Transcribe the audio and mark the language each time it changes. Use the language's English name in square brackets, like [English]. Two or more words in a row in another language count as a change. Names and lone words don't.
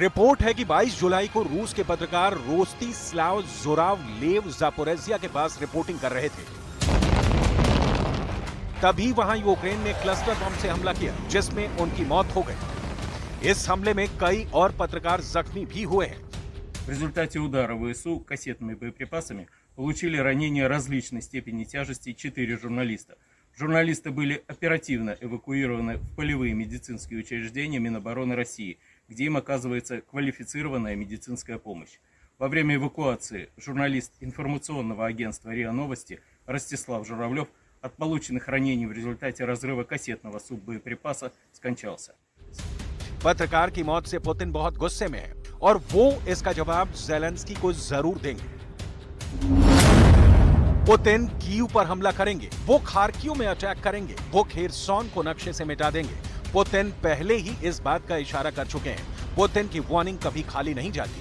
[Hindi] रिपोर्ट है कि 22 जुलाई को रूस के पत्रकार रोस्तिस्लाव ज़ोरावलेव ज़ैपोरिज़िया के पास रिपोर्टिंग कर रहे थे। तभी वहां यूक्रेन ने क्लस्टर बम से हमला किया, जिसमें उनकी मौत हो गई। इस हमले में कई और पत्रकार जख्मी भी हुए हैं। [Russian] В результате удара ВСУ кассетными боеприпасами получили ранения различной степени тяжести 4 журналиста. Журналисты были оперативно эвакуированы в полевые медицинские учреждения Минобороны России, где им оказывается квалифицированная медицинская помощь. Во время эвакуации журналист информационного агентства РИА Новости Ростислав Журавлев от полученных ранений в результате разрыва кассетного суббоеприпаса скончался. [Hindi] पत्रकार की मौत से पुतिन बहुत गुस्से में है और वो इसका जवाब ज़ेलेंस्की को जरूर देंगे। पुतिन कीव पर हमला करेंगे, वो खार्किव में अटैक करेंगे, वो खेरसॉन को नक्शे से मिटा देंगे। पुतिन पहले ही इस बात का इशारा कर चुके हैं। पुतिन की वार्निंग कभी खाली नहीं जाती।